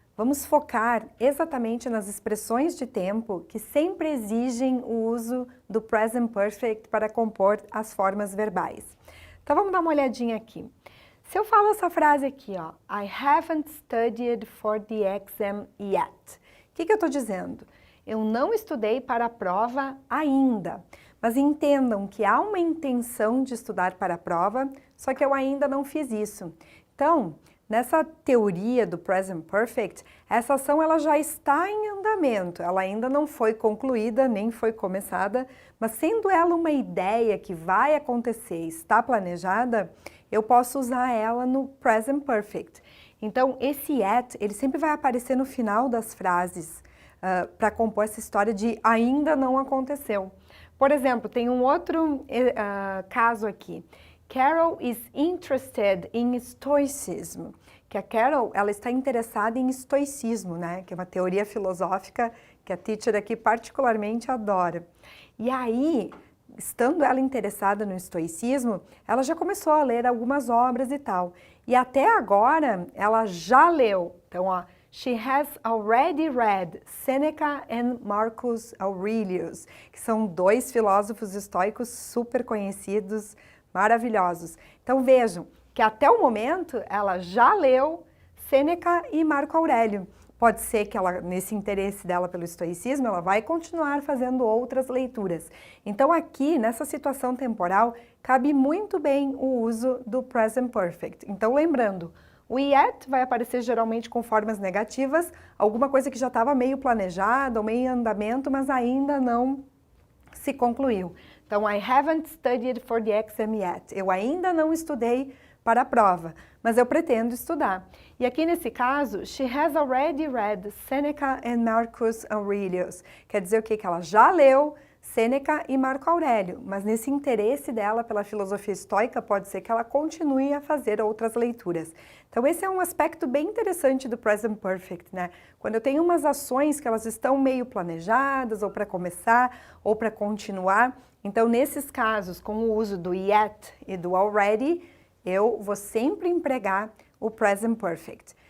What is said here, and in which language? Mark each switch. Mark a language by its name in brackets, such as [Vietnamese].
[Portuguese] Vamos focar exatamente nas expressões de tempo que sempre exigem o uso do Present Perfect para compor as formas verbais. Então vamos dar uma olhadinha aqui. Se eu falo essa frase aqui, ó, [English] I haven't studied for the exam yet. [Portuguese] O que eu estou dizendo? Eu não estudei para a prova ainda. Mas entendam que há uma intenção de estudar para a prova, só que eu ainda não fiz isso. Então, nessa teoria do Present Perfect, essa ação ela já está em andamento, ela ainda não foi concluída, nem foi começada, mas sendo ela uma ideia que vai acontecer, está planejada, eu posso usar ela no Present Perfect. Então, esse at, ele sempre vai aparecer no final das frases, para compor essa história de ainda não aconteceu. Por exemplo, tem um outro caso aqui. [English] Carol is interested in stoicism. [Portuguese] Que a Carol, ela está interessada em estoicismo, né? Que é uma teoria filosófica que a teacher aqui particularmente adora. E aí, estando ela interessada no estoicismo, ela já começou a ler algumas obras e tal. E até agora, ela já leu. Então, ó, [English] she has already read Seneca and Marcus Aurelius, [Portuguese] que são dois filósofos estoicos super conhecidos, maravilhosos. Então vejam que até o momento ela já leu Sêneca e Marco Aurélio. Pode ser que ela, nesse interesse dela pelo estoicismo, ela vai continuar fazendo outras leituras. Então aqui, nessa situação temporal, cabe muito bem o uso do Present Perfect. Então lembrando, o yet vai aparecer geralmente com formas negativas, alguma coisa que já estava meio planejada ou meio em andamento, mas ainda não se concluiu. Então, [English] I haven't studied for the exam yet. [Portuguese] Eu ainda não estudei para a prova, mas eu pretendo estudar. E aqui nesse caso, [English] she has already read Seneca and Marcus Aurelius. [Portuguese] Quer dizer o quê? Que ela já leu Sêneca e Marco Aurélio, mas nesse interesse dela pela filosofia estoica, pode ser que ela continue a fazer outras leituras. Então esse é um aspecto bem interessante do Present Perfect, né? Quando eu tenho umas ações que elas estão meio planejadas, ou para começar, ou para continuar, então nesses casos, com o uso do yet e do already, eu vou sempre empregar o Present Perfect.